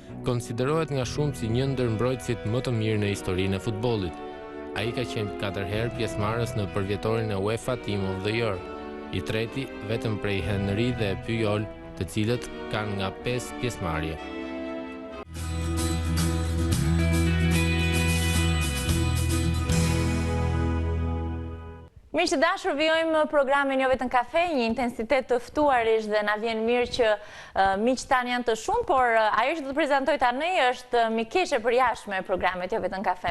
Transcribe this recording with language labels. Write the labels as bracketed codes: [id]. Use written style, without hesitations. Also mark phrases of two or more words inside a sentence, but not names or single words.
[sq] konsiderohet nga shumë si një ndër mbrojtësit më të mirë në historinë e futbollit. Ai ka qenë 4 herë pjesëmarrës në përvjetorin e UEFA Team of the Year, i treti vetëm prej Henry dhe Puyol, të cilët kanë nga 5 pjesëmarrje. Mirë që dashur, vijojmë programin Jo Vetëm Kafe, një intensitet të ftuarish dhe na vjen mirë që miq tanë janë të shumë, por ajo që do të prezantoj tani është mikeqe përjashtme e programit Jo Vetëm Kafe.